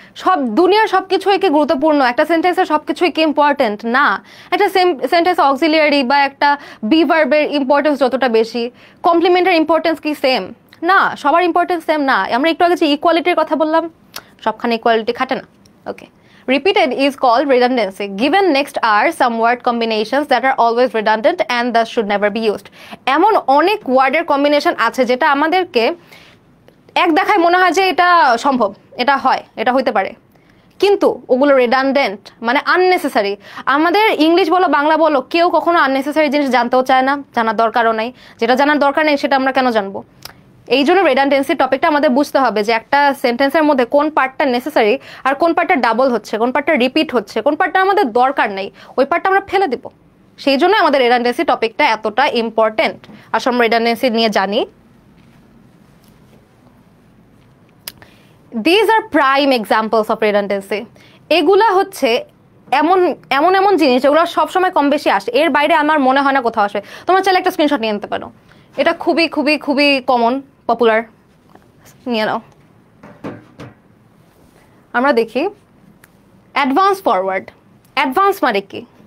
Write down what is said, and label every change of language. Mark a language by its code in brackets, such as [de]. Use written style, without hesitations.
[bn] সব দুনিয়ার সব কিছুই কি গুরুত্বপূর্ণ? একটা সেন্টেন্সের সব কিছুই কি ইম্পর্টেন্ট? না। একটা সেন্টেন্স অক্সিলিয়ারি বা একটা বি ভার্বের ইম্পর্টেন্স যতটা বেশি, কমপ্লিমেন্টের ইম্পর্টেন্স কি সেম? না, সবার ইম্পর্টেন্স সেম না। আমরা একটু আগে যে ইকুয়ালিটির কথা বললাম, সবখানে ইকুয়ালিটি খাটে না। [en] Okay, repeated is called redundancy. Given next are some word combinations that are always redundant and thus should never be used. [bn] এমন অনেক ওয়ার্ডের কম্বিনেশন আছে যেটা আমাদেরকে এক দেখায় মনে হয় যে এটা সম্ভব, এটা হয়, এটা হইতে পারে, কিন্তু ওগুলো রেডান্ডেন্ট, মানে আননেসেসারি। আমাদের ইংলিশ বলো বাংলা বলো, কেউ কখনো আননেসেসারি জিনিস জানতেও চায় না, জানার দরকারও নাই। যেটা জানার দরকার নেই সেটা আমরা কেন জানবো? এই জন্য রেডান্ডেন্সি টপিকটা আমাদের বুঝতে হবে যে একটা সেন্টেন্সের মধ্যে কোন পার্টটা নেসেসারি আর কোন পার্টটা ডাবল হচ্ছে, কোন পার্টটা রিপিট হচ্ছে, কোন পার্টটা আমাদের দরকার নেই, ওই পার্টটা আমরা ফেলে দিব। সেই জন্য আমাদের রেডান্ডেন্সি টপিকটা এতটা ইম্পর্টেন্ট। আসলে আমরা রেডান্ডেন্সি নিয়ে জানি। [en] These are prime examples of redundancy. [bn] এগুলা হচ্ছে এমন এমন এমন জিনিস যেগুলো সবসময় কম বেশি আসে, এর বাইরে আমার মনে হয় না কোথাও আসে। তোমরা চাইলে একটা স্ক্রিনশট নিয়ে নিতে পারো, এটা খুবই খুবই খুবই কমন, পপুলার, নিয়ে নাও। আমরা দেখি অ্যাডভান্স ফরওয়ার্ড। অ্যাডভান্স মানে কি?